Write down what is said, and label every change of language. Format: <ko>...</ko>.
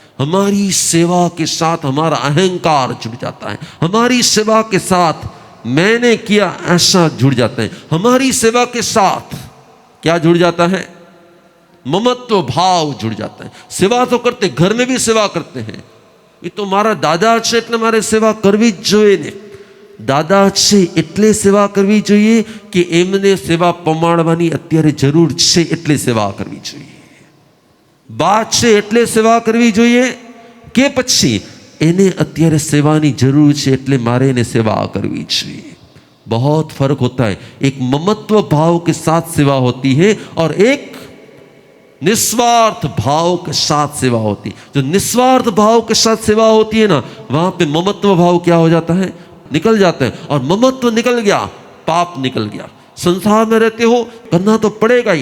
<hi>हमारी सेवा के साथ हमारा अहंकार जुड़ जाता है. हमारी सेवा के साथ मैंने किया ऐसा जुड़ जाता है. हमारी सेवा के साथ क्या जुड़ जाता है? ममत्व भाव जुड़ जाता है. सेवा तो करते, घर में भी सेवा करते हैं. ये तो</hi> <gu>मारा दादा છે એટલે મારે સેવા કરવી જ જોઈએ ને. દાદા છે એટલે સેવા કરવી જોઈએ કે એમને સેવા પમાડવાની અત્યારે જરૂર છે એટલે સેવા કરવી જોઈએ? બા છે એટલે સેવા કરવી જોઈએ કે પછી એને અત્યારે સેવાની જરૂર છે એટલે મારે એને સેવા કરવી જોઈએ?</gu> <hi>बहुत फर्क होता है. एक ममत्व भाव के साथ सेवा होती है और एक निस्वार्थ भाव के साथ सेवा होती है. जो निस्वार्थ भाव के साथ सेवा होती है ना, वहां पे ममत्व भाव क्या हो जाता है? निकल जाता है. और ममत्व निकल गया, पाप निकल गया. संसार में रहते हो, करना तो पड़ेगा ही.</hi>